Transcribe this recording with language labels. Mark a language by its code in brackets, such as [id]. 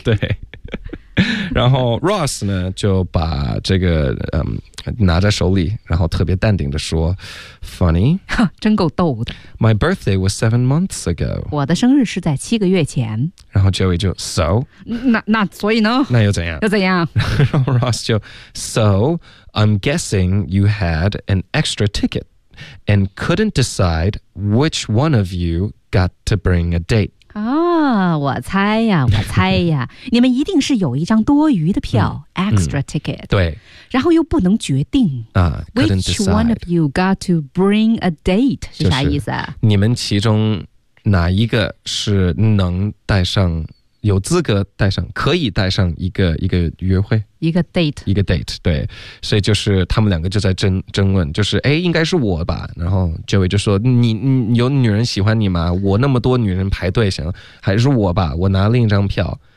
[zh] 对。然后 Ross 呢就把这个拿在手里，然后特别淡定的说 Funny，真够逗的。 [en] My birthday was 7 months ago， [zh] 我的生日是在七个月前。然后 Joey 就 So 那所以呢，那又怎样又怎样。然后 Ross 就 [en] So I'm guessing you had an extra ticket and couldn't decide which one of you got to bring a date。 [zh] 啊、哦，我猜呀，我猜呀，你们一定是有一张多余的票、嗯、， [en] extra ticket、 [zh] 嗯。对，然后又不能决定啊 [en] ，which one of you got to bring a date [zh] 是啥意思啊？就是、你们其中哪一个是能带上，有资格带上，可以带上一个约会，一个 date，一个 date。对，所以就是他们两个就在争论，就是哎，应该是我吧。然后 Joey 就说你有女人喜欢你吗？我那么多女人排队，行，还是我吧，我拿另一张票。